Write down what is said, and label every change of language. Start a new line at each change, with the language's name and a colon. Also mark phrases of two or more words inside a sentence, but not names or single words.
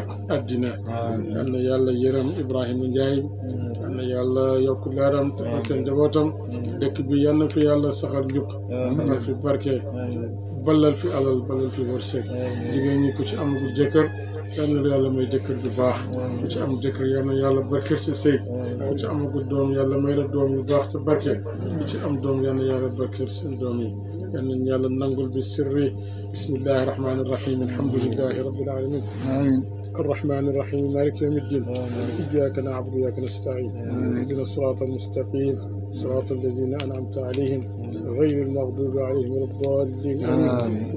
Wolof: àddina yal na yàlla yërëm Ibrahima Ndiaye yal na yàlla yokk leeram te barkeel njabootam dëkk bi yal na fi yàlla saxal njub saxal fi barke balal fi alal balal fi wërsëg jigéen ñi ku ci amagul jëkkër yal na yàlla may jëkkër ju baax ku ci am jëkkër yal na yàlla barkeel ci sëy ku ci amagul doom yàlla may la doom yu baax te barke ku ci am doom yal na yàlla barkeel seen doom yi yal
Arabic: يلا يلا ننقل بالسر بسم الله الرحمن الرحيم الحمد لله رب العالمين آمين. الرحمن الرحيم مالك يوم الدين إياك نعبد وإياك نستعين اهدنا الصراط المستقيم صراط الذين أنعمت عليهم غير المغضوب عليهم ولا الضالين آمين.